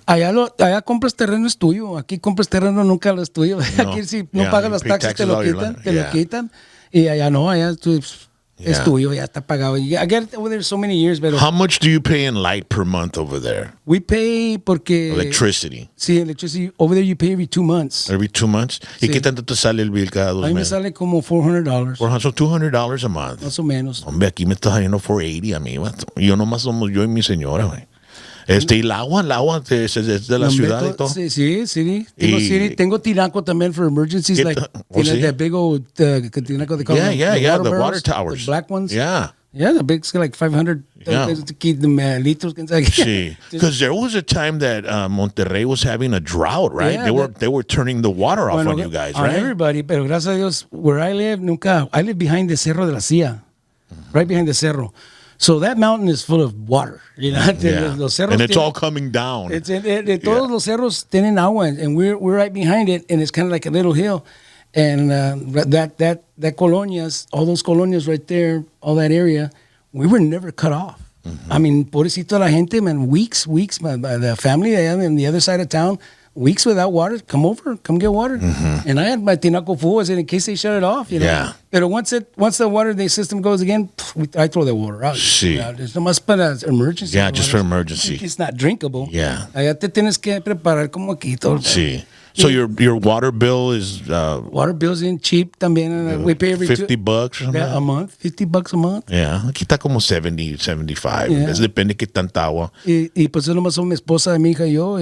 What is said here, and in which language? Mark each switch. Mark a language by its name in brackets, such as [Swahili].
[Spanish] Allá compras terreno es tuyo. Aquí compras terreno nunca lo es tuyo. Aquí si no pagas las taxes te lo quitan. Y allá no, allá es tuyo, ya está pagado. [English] I get it over there so many years, but how much do you pay in light per month over there? We pay porque electricity. [Spanish] Sí, electricity. [English] Over there you pay every 2 months. Every 2 months? [Spanish] ¿Y qué tanto te sale el bill cada 2 meses? A mí me sale como $400. [English] So $200 a month. [Spanish] Más o menos. Hombre, aquí me está saliendo $480 a mí. Yo nomás somos yo y mi señora, güey. Y el agua es de la ciudad y todo. Sí. Tengo tinaco también [English] for emergencies, like that big old tinaco they call the water towers. The black ones. Yeah, the big, like 500 to keep them liters. Sí, because there was a time that Monterrey was having a drought, right? Yeah, they were turning the water off on you guys, right? Everybody, [Spanish] pero gracias a Dios, [English] where I live, I live behind the Cerro de la Silla, right behind the Cerro. So that mountain is full of water, [Spanish] Los cerros [English] and it's all coming down. [Spanish] Todos los cerros tienen agua, [English] and we're right behind it, and it's kind of like a little hill. And that colonias, all those colonias right there, all that area, we were never cut off. Mm-hmm. I mean, [Spanish] pobrecito la gente, [English] man, weeks, the family on the other side of town, weeks without water. Come get water. Mm-hmm. And I had my tinaco full, in case they shut it off, Yeah. But once the water system goes again, I throw the water out. [Spanish] Sí. [English] It's [Spanish] nomás para [English] emergency. Yeah, just for emergency. It's not drinkable. Yeah. [Spanish] Allá te tienes que preparar como aquí todo. [English] Sí. So your water bill is water bill's in cheap también. We pay every $50 or something? A month, $50 a month. [Spanish] Yeah, aquí está como 70, 75. Yeah. Depende qué tanta agua. Y pues es nomás son mi esposa, mi hija y yo.